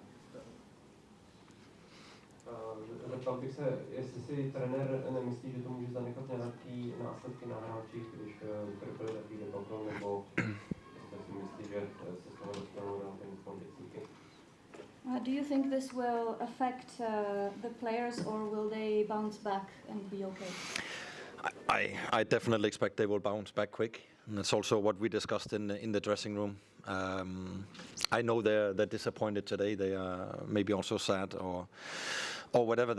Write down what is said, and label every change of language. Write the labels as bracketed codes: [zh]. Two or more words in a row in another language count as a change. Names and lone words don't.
[cs] Zeptal bych se, jestli si trenér nemyslí, že to může zanechat nějaký následky na hráčích, když vytrpěli takový debakl, nebo jestli si myslí, že se z toho dostanou na ten kondici. [en] Do you think this will affect the players, or will they bounce back and be okay? I definitely expect they will bounce back quick, and that's also what we discussed in the dressing room. I know they're disappointed today. They are maybe also sad or whatever.